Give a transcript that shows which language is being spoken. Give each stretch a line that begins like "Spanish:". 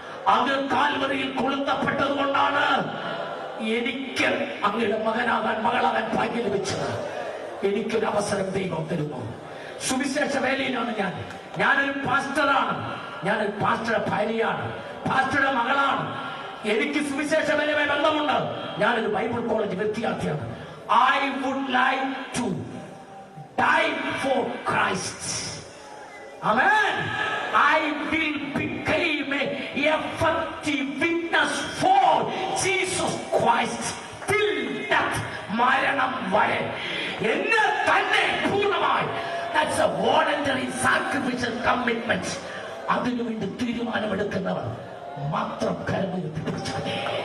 Malayalam: അത് കാൽവരിയിൽ കൊളുത്തപ്പെട്ടത് കൊണ്ടാണ് എനിക്ക് അങ്ങയുടെ മകനാകാൻ മകളാകാൻ ഭാഗ്യം ലഭിച്ചത്. എനിക്കൊരു അവസരം ദൈവം തരുന്നു. സുവിശേഷ വേലയിലാണ് ഞാനൊരു പാസ്റ്ററാണ്. ഞാനൊരു പാസ്റ്ററുടെ ഭാര്യയാണ്, പാസ്റ്ററുടെ മകളാണ്. എനിക്ക് സുവിശേഷ വേലയുമായി ബന്ധമുണ്ട്. ഞാനൊരു ബൈബിൾ കോളേജ് വിദ്യാർത്ഥിയാണ്.
English: I would like to die for Christ. Amen. I will become a effective witness for Jesus Christ till death.
Malayalam: മരണം വരെ എന്നെ തന്നെ പൂർണ്ണമായി.
English: That's a voluntary sacrificial commitment.
Malayalam: അതിനുവേണ്ടി തീരുമാനമെടുക്കുന്നവർ മാത്രം കരമുയർത്തി പിടിച്ചാലേ.